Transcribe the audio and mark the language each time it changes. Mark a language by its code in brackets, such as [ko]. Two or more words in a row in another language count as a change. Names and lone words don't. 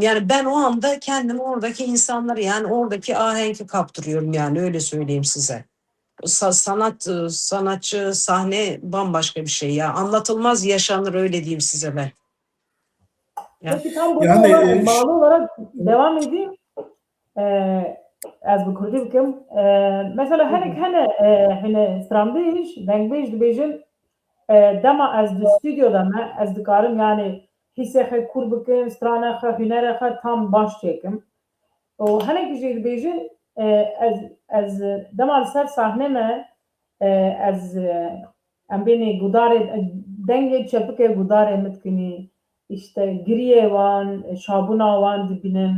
[tr] Yani ben o anda kendimi oradaki insanları yani oradaki ahenki kaptırıyorum yani öyle söyleyeyim size. Sanatçı, sahne bambaşka bir şey ya. Anlatılmaz yaşanır öyle diyeyim size ben. Ya. Peki tam buna Yani bağlı olarak devam edeyim. [ku] Ez bi Kurdî bikim. Mesela hene strandîş, dengbêj dibêjin dema ez di stüdyoda me ez dikarim yani hîsê xwe kûr bikim, strana xwe, hûnerê xwe tam baş çêkim. û hinekî jî dibêjin ez dema li ser sahne me ez em bênê gudarê dengê çepikê gudarê min dikinî, işte giriyê wan, şabûna wan dibînim.